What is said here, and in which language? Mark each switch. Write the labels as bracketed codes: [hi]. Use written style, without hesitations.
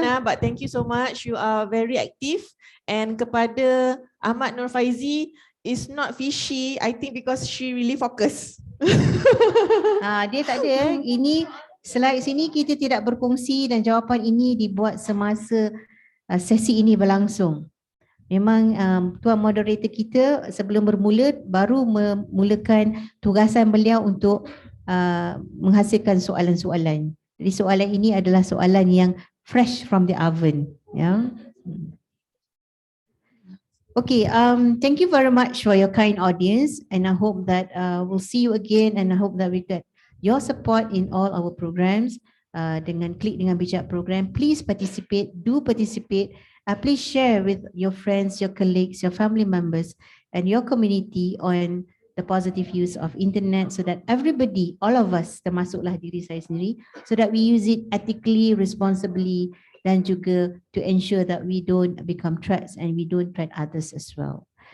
[en] Aina, but thank you so much. You are very active. And kepada Ahmad Nur Faizi, is not fishy. I think because she really focus. [ms] Dia tak ada. Ini slide sini kita tidak berkongsi dan jawapan ini dibuat semasa sesi ini berlangsung. Memang tuan moderator kita sebelum bermula baru memulakan tugasan beliau untuk menghasilkan soalan-soalan. Jadi soalan ini adalah soalan yang [en] fresh from the oven. [ms] Ya. [en] Okay, thank you very much for your kind audience, and I hope that we'll see you again, and I hope that we get your support in all our programs. Dengan Klik dengan Bijak program, please participate, do participate. Please share with your friends, your colleagues, your family members, and your community on the positive use of internet, so that everybody, all of us, [ms] termasuklah diri saya sendiri, [en] so that we use it ethically, responsibly, [ms] dan juga [en] to ensure that we don't become threats and we don't threat others as well.